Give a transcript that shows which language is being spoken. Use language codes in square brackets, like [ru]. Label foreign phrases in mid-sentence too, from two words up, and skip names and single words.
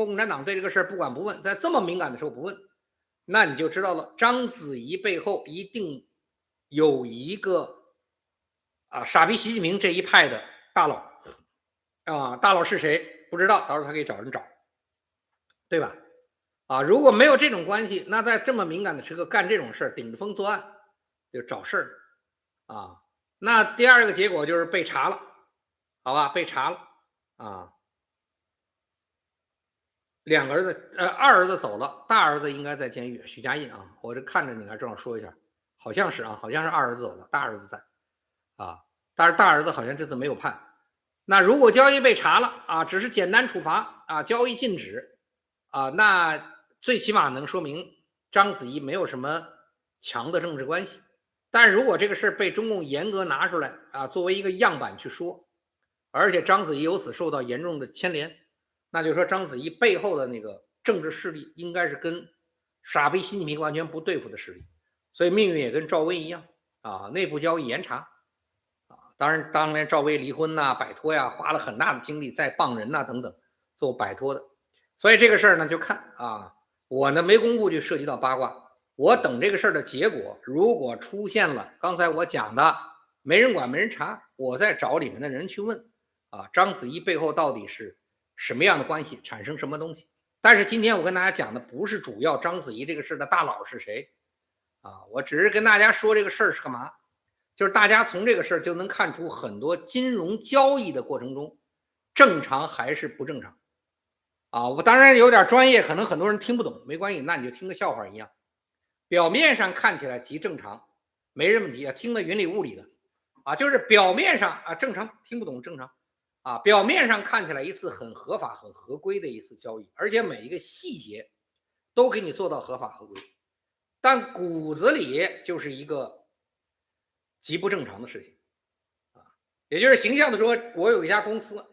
[zh] 共產黨對這個事不管不問，在這麼敏感的時候不問，那你就知道了，章子怡背後一定有一個傻逼習近平這一派的大佬大佬是誰不知道，到時候他可以找人找，對吧如果沒有這種關係，那在這麼敏感的時刻幹這種事，頂着風作案就找事兒那第二個結果就是被查了，好吧，被查了 2個兒子2兒子走了，大兒子應該在監獄，許家印我這看着你看正好說一下，好像是好像是2兒子走了，大兒子在但是大兒子好像這次沒有判。那如果交易被查了只是簡單處罰交易禁止那最起碼能說明章子怡沒有什麼強的政治關係。但如果這個事被中共嚴格拿出來作為一個樣板去說，而且章子怡由此受到嚴重的牽連，那就是說章子怡背後的那個政治勢力應該是跟傻逼習近平完全不對付的勢力，所以命運也跟趙薇一樣內部交易嚴查當然當年趙薇離婚擺脫呀，花了很大的精力在傍人等等做擺脫的所以这个事兒呢，就看啊，我呢没工夫去涉及到八卦，我等这個事兒的結果，如果出現了剛才我講的沒人管沒人查，我再找裡面的人去問啊，章子怡背後到底是什麼樣的關係，產生什麼東西。但是今天我跟大家講的不是主要章子怡這個事的大佬是誰啊，我只是跟大家說這個事兒是幹嘛，就是大家從這個事兒就能看出很多金融交易的過程中正常還是不正常。啊，我當然有點專業，可能很多人聽不懂，沒關係，那你就聽個笑話一樣。表面上看起來極正常，沒人問題啊，聽得雲裡霧裡的啊，就是表面上啊正常，聽不懂正常啊，表面上看起來一次很合法、很合規的一次交易，而且每一個細節都給你做到合法合規，但骨子裡就是一個極不正常的事情啊，也就是形象的說，我有一家公司。